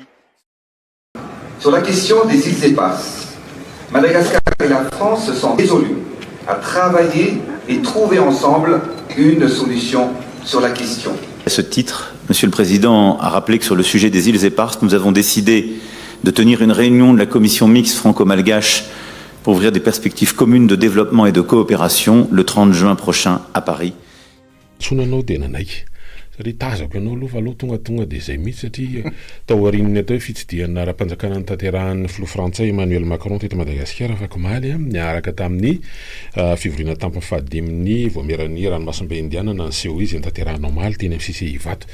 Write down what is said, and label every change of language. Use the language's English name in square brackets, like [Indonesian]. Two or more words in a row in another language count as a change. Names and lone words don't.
[French] Sur la question des îles éparses, Madagascar et la France se sont résolus à travailler et trouver ensemble une solution sur la question. À ce titre, Monsieur le Président a rappelé que sur le sujet des îles éparses, nous avons décidé de tenir une réunion de la commission mixte franco-malgache pour ouvrir des perspectives communes de développement et de coopération le 30 juin prochain à Paris. [Malagasy] Satria tazako ianao aloha aloha tonga dia izay mihitsy satria tao aorian'ny atao hoe fitsidiana ara-panjakana tanterahany filoha frantsay Emmanuel Macron teto Madagasikara afaka omaly niaraka tamin'ny fivoriana tampony fahadimin'ny voameran'ny ranomasimbe indianana niseho izy tanterahana omaly teny amin'ny sisy Ivato.